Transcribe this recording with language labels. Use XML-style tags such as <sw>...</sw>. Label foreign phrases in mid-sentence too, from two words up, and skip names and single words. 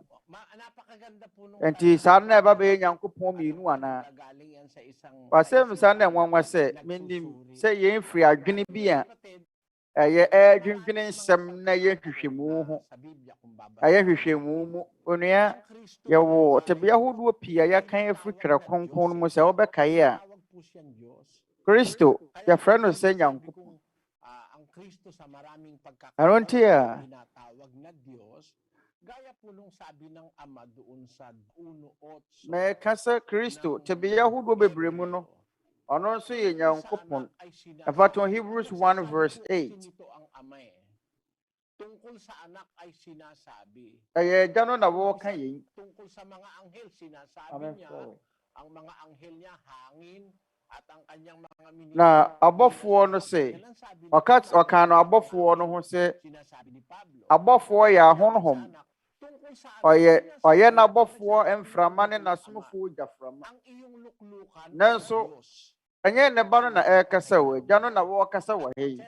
<ak>nti saa na ɛba bɛyɛ Nyankopɔn mmienu anaa wasɛm saa na nwanwa sɛ menim sɛ yɛn firi adwene bi a ɛyɛ ɛdwendwene nsɛm na yɛ hwehwɛmu ho ɛyɛ hwehwɛmu mu onua yɛwɔ tebea ahodoɔ pii a yɛkan afiri Twerɛ Kronkron mu sɛ wobɛkae a Kristo yɛfrɛ no sɛ Nyankopɔn ɛno nti a mɛka sɛ Kristo tebea ahodoɔ bebree mu no ɔno nso yɛ Nyankopɔn ɛfa to Hebrews 1 verse 8</ak> <tl>tungkol sa anak ay sinasabi.</tl> <ak>Gya no na wɔka yɛn.</ak> <tl>Tungkol sa mga anghel sinasabi niya, ang mga anghel niya hangin at ang kanyang mga ministro.</tl> <ak>Na abɔfoɔ no sɛ, ɔka no abɔfoɔ no ho sɛ, abɔfoɔ yɛ ahonhom. Ɔyɛ n'abɔfoɔ mframa ne n'asomfoɔ gyaframa. Nanso, ɛnyɛ ne ba no na ɛrekasa wɔ, gya no na wɔrekasa wɔ ha yi.</ak>